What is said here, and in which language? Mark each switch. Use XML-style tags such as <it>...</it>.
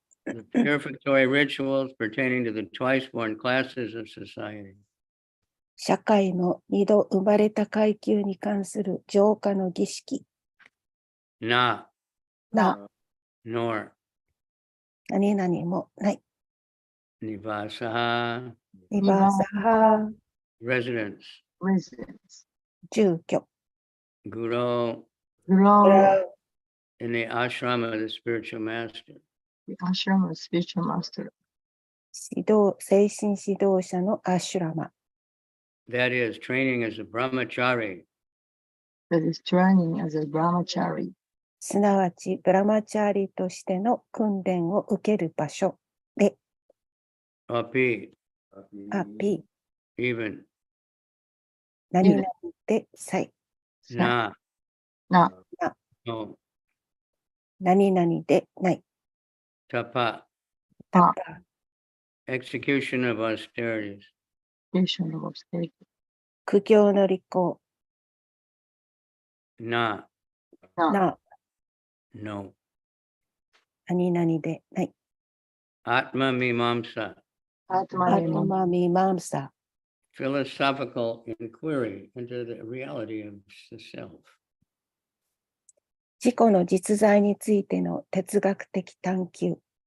<en>The purificatory rituals pertaining to the twice-born classes of society.</en> <ja>社会の二度生まれた階級に関する浄化の儀式</ja> <en>Not,</en> <ja>な</ja> <en>nor,</en> <ja>何々もない。</ja> <sa>nivasaha, ニバーサハ</sa> <en>residence, Residence.</en> <ja>住居</ja> <sa>guru, Guru,</sa> <en>in the ashram of the spiritual master. the ashram of spiritual master.</en> <ja>指導精神指導者のアシュラマ</ja> <en>That is, training as a brahmachari, That is training as a brahmachari.</en> <ja>すなわちブラマチャーリとしての訓練を受ける場所で</ja> <sa>api, アピ</sa> <en>even,</en> <ja>何々でさえ</ja> <sa>na, Na,</sa> <en>no,</en> <ja>何々でない</ja> <sa>tapa, タ pa, パ</sa> <en>execution of austerities, execution of austerity.</en> <ja>苦行の履行</ja> <sa>na, Na, な</sa> <en>no,</en> <ja>何々でない</ja> <sa>atma mimamsa, ア atma トマミマムサ</sa> <en>philosophical inquiry into the reality of the self.</en> <ja>自己の実在についての哲学的探求</ja>